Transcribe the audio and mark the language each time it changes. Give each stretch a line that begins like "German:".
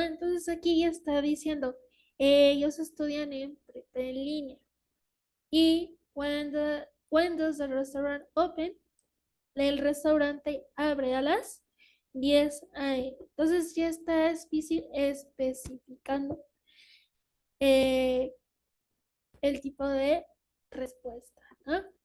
Spanish: Entonces aquí ya está diciendo, ellos estudian en línea.
English: Y when does the restaurant open?
Spanish: El restaurante abre a las 10 a.m. Entonces ya está especificando el tipo de respuesta, ¿no?